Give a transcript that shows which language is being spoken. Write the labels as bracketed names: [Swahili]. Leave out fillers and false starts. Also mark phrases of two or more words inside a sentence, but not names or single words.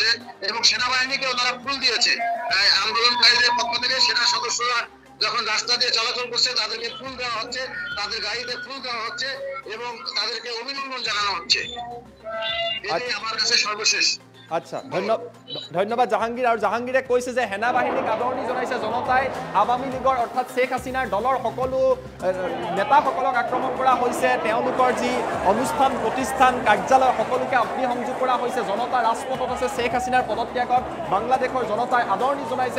[Bangla] এবং সেনাবাহিনীকেও তারা ফুল দিয়েছে। আন্দোলনকারীদের পক্ষ থেকে সেনা সদস্যরা যখন রাস্তা দিয়ে চলাচল করছে, তাদেরকে ফুল দেওয়া হচ্ছে, তাদের গাড়িতে ফুল দেওয়া হচ্ছে এবং তাদেরকে অভিনন্দন জানানো হচ্ছে। এটাই আমার কাছে সর্বশেষ। আচ্ছা, ধন্যবাদ জাহাঙ্গীর। [Assamese] আৰু জাহাঙ্গীৰে কৈছে যে সেনা বাহিনীক আদৰণি জনাইছে জনতাই। আৱামী লীগৰ অৰ্থাৎ শেখ হাছিনাৰ দলৰ সকলো নেতাসকলক আক্ৰমণ কৰা হৈছে। তেওঁলোকৰ যি অনুষ্ঠান প্ৰতিষ্ঠান কাৰ্যালয় সকলোকে অগ্নিসংযোগ কৰা হৈছে। জনতা ৰাজপথত আছে। শেখ হাছিনাৰ পদত্যাগত বাংলাদেশৰ জনতাই আদৰণি জনাইছে।